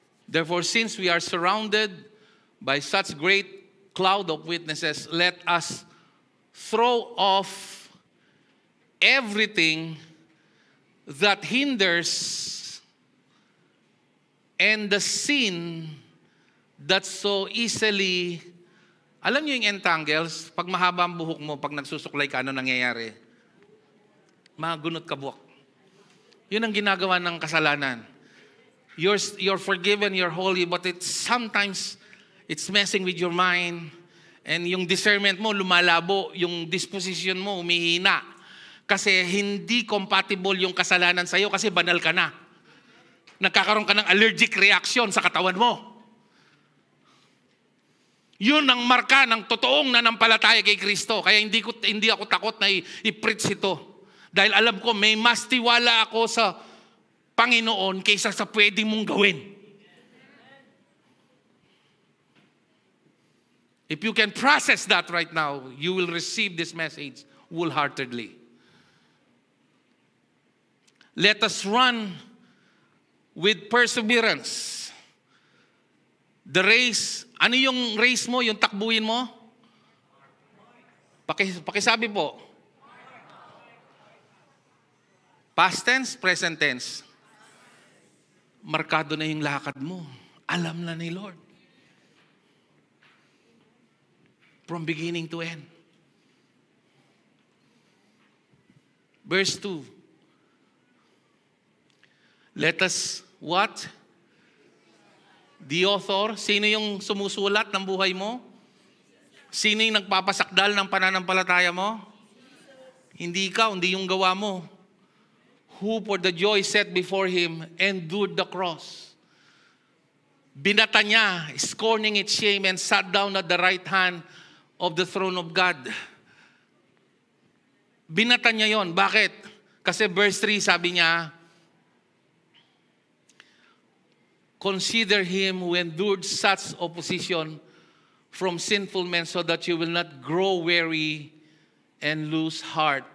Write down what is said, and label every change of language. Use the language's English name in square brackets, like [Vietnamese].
[English] Therefore, since we are surrounded by such great cloud of witnesses, let us throw off everything that hinders and the sin that so easily, [Filipino] alam niyo yung [English] entangles, [Filipino] pag mahaba ang buhok mo, pag nagsusuklay ka, ano nangyayari? Magunot kabuok. Yun ang ginagawa ng kasalanan. [English] You're forgiven, you're holy, but sometimes it's messing with your mind. [Filipino] And yung discernment mo lumalabo, yung disposition mo humihina. Kasi hindi compatible yung kasalanan sa'yo kasi banal ka na. Nagkakaroon ka ng allergic reaction sa katawan mo. Yun ang marka ng totoong nanampalataya kay Kristo. Kaya hindi ako takot na i-preach ito. Dahil alam ko may mas tiwala ako sa Panginoon kaysa sa pwede mong gawin. [English] If you can process that right now, you will receive this message wholeheartedly. Let us run with perseverance. The race, [Filipino] ano yung race mo, yung takbuhin mo? Pakisabi po. [English] Past tense, present tense. [Filipino] Markado na yung lakad mo. Alam na ni Lord. [English] From beginning to end. Verse 2. Let us, what? The author, [Filipino] sino yung sumusulat ng buhay mo? Sino yung nagpapasakdal ng pananampalataya mo? Hindi ikaw, hindi yung gawa mo. [English] Who for the joy set before him endured the cross. [Filipino] Binata niya, [English] scorning its shame, and sat down at the right hand of the throne of God. [Filipino] Binata niya yon. Bakit? Kasi verse 3 sabi niya, [English] consider him who endured such opposition from sinful men so that you will not grow weary and lose heart.